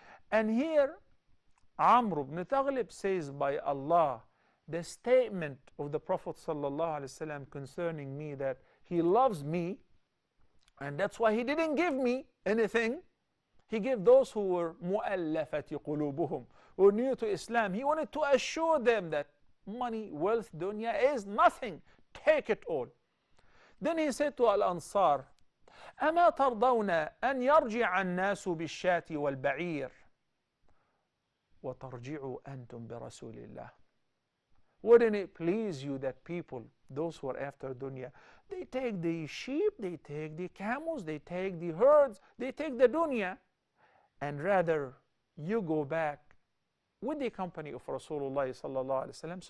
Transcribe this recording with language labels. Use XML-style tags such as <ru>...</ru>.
<en>And here Amr ibn Taghlib says, by Allah, the statement of the Prophet ﷺ concerning me that he loves me, and that's why he didn't give me anything. He gave those who were mu'allafati qulubuhum, who were new to Islam. He wanted to assure them that money, wealth, dunya is nothing. Take it all. Then he said to Al-Ansar,</en> <ar>أما ترضون أن يرجع الناس بالشاة والبعير وترجعوا أنتم برسول الله.</ar> <en>Wouldn't it please you that people, those who are after dunya, they take the sheep, they take the camels, they take the herds, they take the dunya, and rather you go back with the company of Rasulullah sallallahu alaihi wasallam.</en>